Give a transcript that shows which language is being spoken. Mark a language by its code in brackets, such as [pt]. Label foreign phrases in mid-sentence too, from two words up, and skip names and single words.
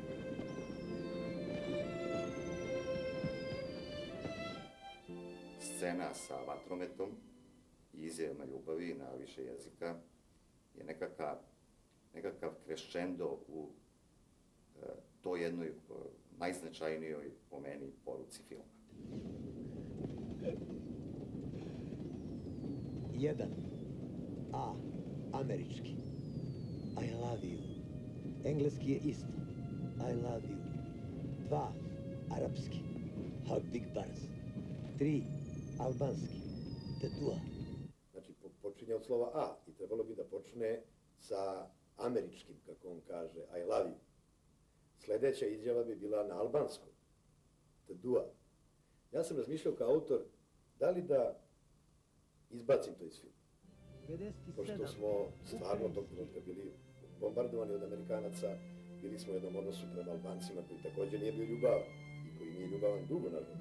[sr] Scena sa vatrometom i izjavama ljubavi na više jezika je nekakav crescendo u toj jednoj najznačajnijoj, po meni, poruci filma. Jedan. A. Američki. [en] I love you. [sr] Engleski je isto. [en] I love you. [sr] 2. Arapski. [ar] Habdik barz. [sr] 3. Albanski. Tetua. Znači, počinje od slova A i trebalo bi da počne sa američkim, kako on kaže, [en] I love you. [sr] Sljedeća izjava bi bila na albanskom. Tetua. Ja sam razmišljao kao autor da li da izbacim to iz filma. Pošto smo stvarno tog trenutka bili bombardovani od Amerikanaca, bili smo u jednom odnosu prema Albancima koji također nije bio ljubavan i koji nije ljubavan dugo, nažalost.